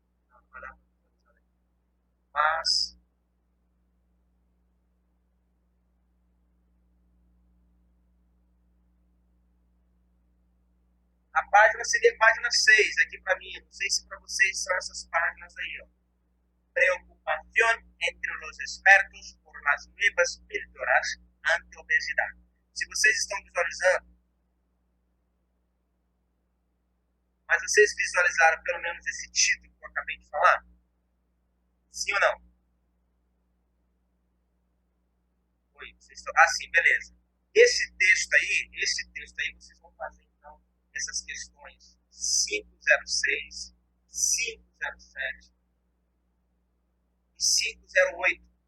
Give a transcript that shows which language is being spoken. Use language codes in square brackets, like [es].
[pt] Não vai dar para visualizar. Mas a página seria a página 6 aqui para mim. Não sei se para vocês são essas páginas aí, ó. [es] Preocupación entre los expertos por las nuevas píldoras anti-obesidade. [pt] Se vocês estão visualizando, mas vocês visualizaram pelo menos esse título que eu acabei de falar? Sim ou não? Oi, vocês estão... Ah, sim, beleza. Esse texto aí, vocês vão fazer então essas questões 506, 507 e 508.